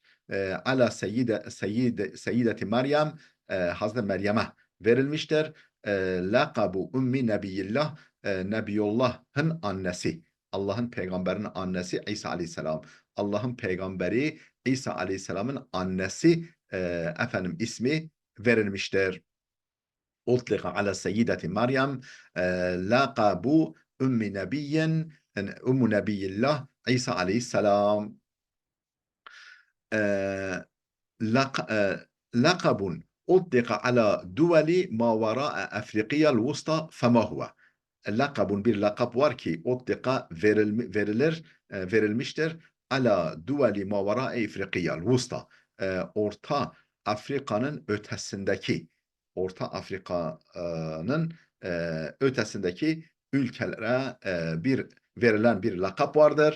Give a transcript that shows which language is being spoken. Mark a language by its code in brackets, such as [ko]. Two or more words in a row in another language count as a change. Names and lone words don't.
[ar] على السيدة [tr] Meryem Hazreti Meryem'e verilmiştir. [ar] لقب أم نبي الله [tr] Nebiyullah'ın annesi. Allah'ın peygamberinin annesi İsa aleyhisselam. Allah'ın peygamberi İsa aleyhisselamın annesi ismi verilmiştir. [ar] أطلق على السيدة مريم لقب أم نبي الله عيسى عليه السلام. لقب أطلق على دول ما وراء أفريقيا الوسطى فما هو? [tr] Lakabun bir lakap var ki ottika verilmiştir. [ar] على دول ما وراء أفريقيا الوسطى. [tr] Orta Afrika'nın ötesindeki ötesindeki ülkelere verilen bir lakap vardır.